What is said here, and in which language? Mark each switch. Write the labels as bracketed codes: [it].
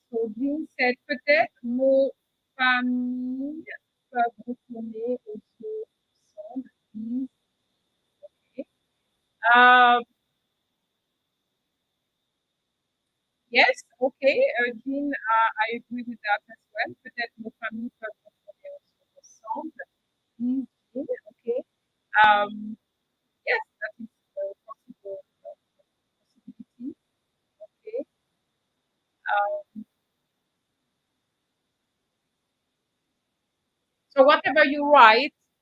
[en] So Jean said [fr] peut-être nos familles peuvent retourner au jeu ensemble. [en] Please. Okay. Um, yes, okay, Jean, I agree with that as well. [fr] Peut-être nos familles peuvent retourner ensemble. [en] Please, Jean, okay. Um, yes, that is a possible possibility. Okay. Um, so whatever you write,